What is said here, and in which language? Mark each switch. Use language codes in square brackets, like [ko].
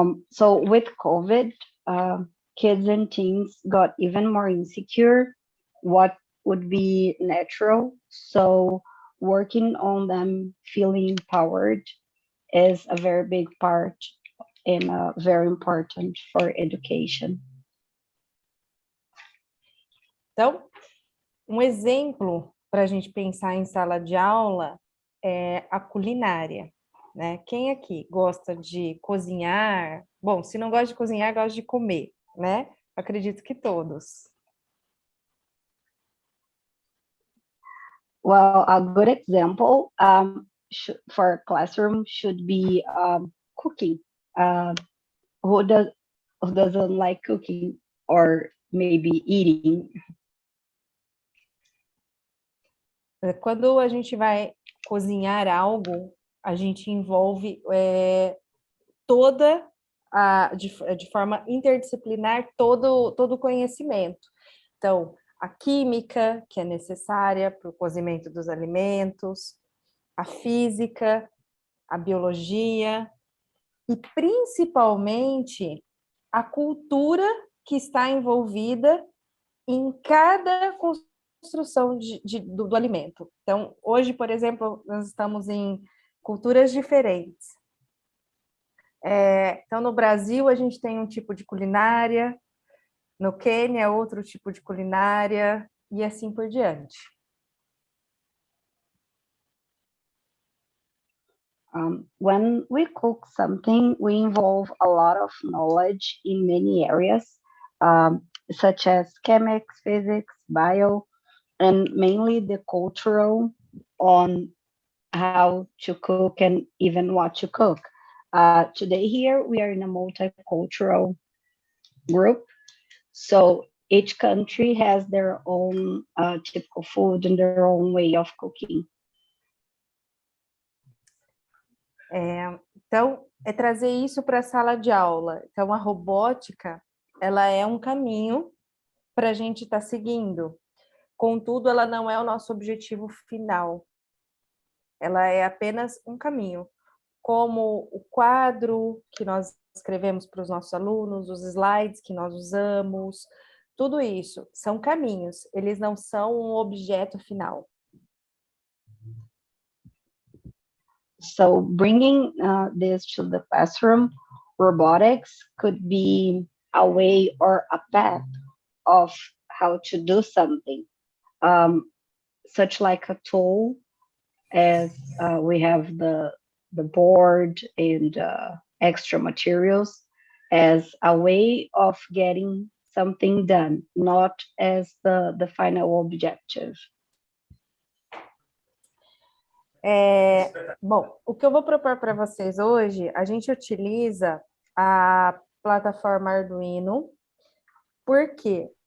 [en] So with COVID, kids and teens got even more insecure, what would be natural. So working on them feeling empowered is a very big part and very important for education. [pt] Então, um exemplo para a gente pensar em sala de aula é a culinária, né? Quem aqui gosta de cozinhar? Bom, se não gosta de cozinhar, gosta de comer, né? Acredito que todos. [en] Well, a good example for a classroom should be cooking. Who doesn't like cooking or maybe eating? [pt] Quando a gente vai cozinhar algo, a gente envolve toda de forma interdisciplinar todo o conhecimento. Então, a química, que é necessária para o cozimento dos alimentos, a física, a biologia e, principalmente, a cultura que está envolvida em cada construção do alimento. Então, hoje, por exemplo, nós estamos em culturas diferentes. Então, no Brasil, a gente tem um tipo de culinária, no Quênia, outro tipo de culinária, e assim por diante. [en] When we cook something, we involve a lot of knowledge in many areas, such as chemics, physics, bio, and mainly the cultural on how to cook and even what to cook. Today here, we are in a multicultural group. So each country has their own typical food and their own way of cooking. [pt] Então, é trazer isso para a sala de aula. Então, a robótica, ela é um caminho para a gente estar seguindo. Contudo, ela não é o nosso objetivo final. Ela é apenas um caminho. Como o quadro que nós escrevemos para os nossos alunos, os slides que nós usamos, tudo isso são caminhos. Eles não são um objeto final. [en] So bringing this to the classroom, robotics could be a way or a path of how to do something, such like a tool, as we have the board and extra materials, as a way of getting something done, not as the final objective. [pt] Bom, o que eu vou propor para vocês hoje, a gente utiliza a plataforma Arduino. Por quê?